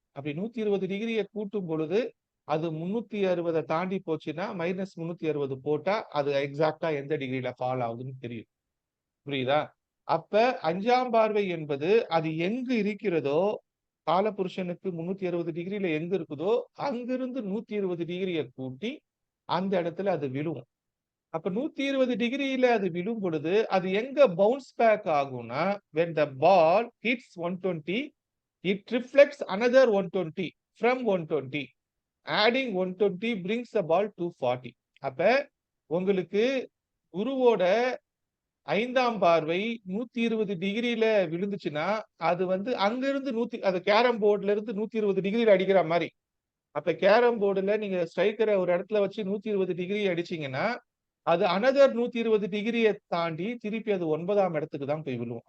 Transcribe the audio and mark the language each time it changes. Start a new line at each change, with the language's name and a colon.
Tamil: அப்படி 120 டிகிரிய கூட்டும் பொழுது அது 360 தாண்டி போச்சுன்னா -360 போட்டா அது எக்ஸாக்டா எந்த டிகிரில ஃபால் ஆகுதுன்னு தெரியும். புரியுதா? அப்ப 5ஆம் பார்வை என்பது அது எங்கு இருக்கிறதோ காலபுருஷனுக்கு 360 டிகிரில எங்க இருக்குதோ அங்கிருந்து 120 டிகிரிய கூட்டி அந்த இடத்துல அது விழும். அப்ப 120 டிகிரியில அது விழும் பொழுது அது எங்க பவுன்ஸ் பேக் ஆகும்னா
English: when the ball hits 120 it reflects another 120 from 120 adding 120 brings the ball to 40.
Tamil: அப்ப உங்களுக்கு குருவோட 5ஆம் பார்வை 120 டிகிரில விழுந்துச்சுன்னா அது வந்து அங்கிருந்து அது கேரம் போர்டுல இருந்து 120 டிகிரில அடிக்கிற மாதிரி. அப்ப கேரம் போர்டுல நீங்க ஸ்ட்ரைக்கரை ஒரு இடத்துல வச்சு 120 டிகிரி அடிச்சீங்கன்னா அது அனதர் 120 டிகிரிய தாண்டி திருப்பி அது 9ஆம் இடத்துக்கு தான் போய் விழும்.